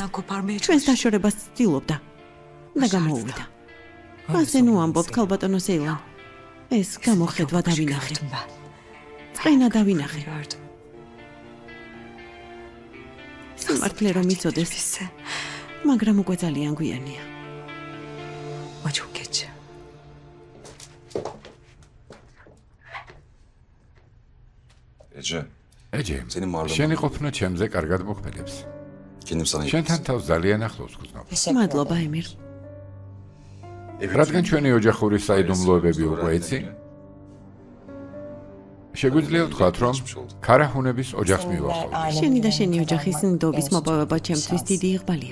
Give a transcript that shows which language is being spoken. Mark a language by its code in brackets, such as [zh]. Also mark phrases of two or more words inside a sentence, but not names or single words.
[ka] ჩვენს დაშორებას ცდილობდა და გამოუვიდა. ასე ნუ ამბობთ, ქალბატონო სეილან. ეს გამოხედვა დავინახე. წენა დავინახე. სიმართლე რომ იცოდეს, მაგრამ უკვე ძალიან გვიანია. [tr] Ama çok geç. Ece, [ka] ეჯე, [tr] Senin varlığın- [ka] შენი ყოფნა ჩემზე კარგად მოქმედებს. [tr] kendim sana [ka] შენთან თავს ძალიან ახლოს გრძნობ. მადლობა, ემირ. რადგან ჩვენი ოჯახური საიდუმლოებები უკვე იცი, შეგვიძლია ვთქვათ, რომ ქარაჰუნების ოჯახს მივახავთ. შენი და შენი ოჯახის ნდობის მოპოვება ჩემთვის დიდი იղბალია.